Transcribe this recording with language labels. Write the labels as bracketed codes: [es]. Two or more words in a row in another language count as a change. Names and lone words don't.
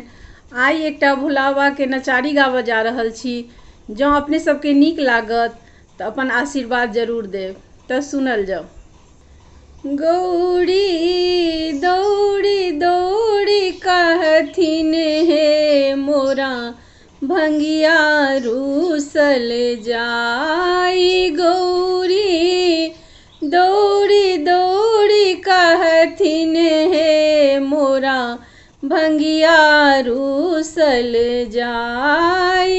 [mai] आई एकटा भोला बाबा के नचारी गाबऽ जा रहल छी। जँ अपने सबके नीक लागत तऽ अपन आशीर्वाद जरूर देब। तऽ सुनल जाओ। गौरी दौड़ी दौड़ी कहथिन हे मोरा भंगिया रूसल जाई। गौरी दौड़ी दौड़ी कहथिन हे मोरा भंगिया रूसल जाई।